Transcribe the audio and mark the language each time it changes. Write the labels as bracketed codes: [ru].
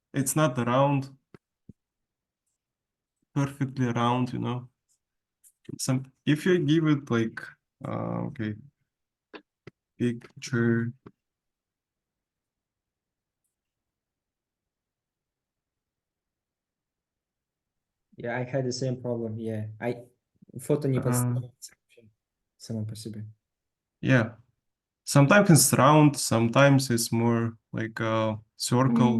[en] It's not round, perfectly round, you know? Some if you give it like okay, picture. Yeah, I had the same problem. [ru] Yeah, фото не подставляет само по себе. [en] Yeah. Sometimes it's round, sometimes it's more like a circle,